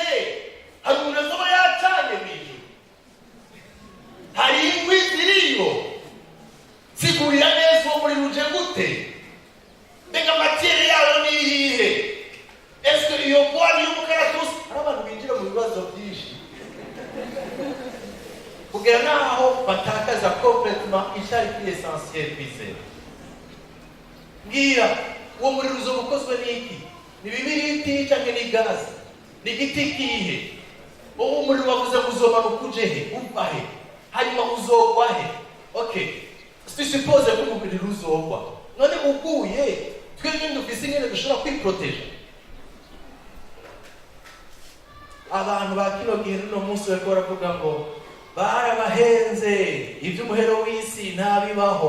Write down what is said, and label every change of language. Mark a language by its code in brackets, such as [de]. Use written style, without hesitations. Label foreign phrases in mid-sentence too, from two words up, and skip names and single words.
[rn] Hari umuntu azoba yacanye mw'ijuru, hari inkwi ziriyo, sigurira neza uwo muriro uje gute? Mbega matiyere yawo ni iyihe? Ese iyo bwari y'umukaratusi? Hari abantu binjira mu bibazo byinshi kugera n'aho batakaza complètement icyari essentiel kwizera. Mbwira, uwo muriro uzoba ukozwe n'iki? Ni bibiriti cyangwa ni gazi? Ni igiti kihe? Uwo muriro wavuze ngo uzomanuka uje he? Uva he? Hanyuma uzogwa he? [en] Okay, suppose [rn] ko umuriro uzogwa, none uguye twebwe dufise ingene dushobora kwiproteja. Abantu ba kino gihe no munsi bariko baravuga ngo barabahenze, iby'umuhero w'isi ntabibaho.